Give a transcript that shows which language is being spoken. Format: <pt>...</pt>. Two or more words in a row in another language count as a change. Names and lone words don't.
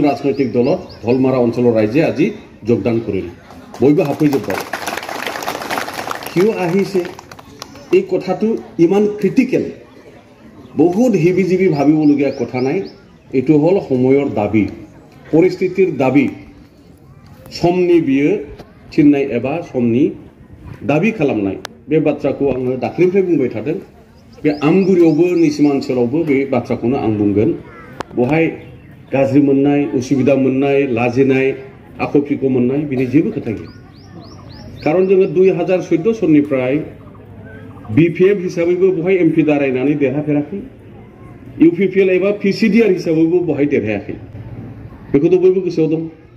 <as>ৰাজনৈতিক দলত ঢলমাৰা অঞ্চলৰ ৰাইজে আজি যোগদান কৰিল বইবা হাপৈ যাব কিয় আহিছে এই কথাটো ইমান ক্ৰিটিকেল বহুত হিবিজিবি ভাবিবলগীয়া কথা নাই এটো হল সময়ৰ দাবী পৰিস্থিতিৰ</as> <brx>দাবী समनि बियो थिननाय एबा समनि दाबि खालामनाय बे बाथ्राखौ आङो दाख्लैनिफ्राय बुंबाय थादों बे आमगुरियावबो निसिमा ओनसोलावबो बे बाथ्राखौनो आं बुंगोन बहाय गाज्रि मोननाय उसुबिदा मोननाय लाजिनाय आख'फिखौ मोननाय बिनि जेबो खोथा गैया कारण जोङो 2014 सननिफ्राय बिपिएफ हिसाबैबो बहाय एमपि दारायनानै देरहाफेराखै इउपिपिएल एबा पिसिडिआर हिसाबैबो बहाय देरहायाखै बेखौथ' बयबो गोसोआव दं</brx>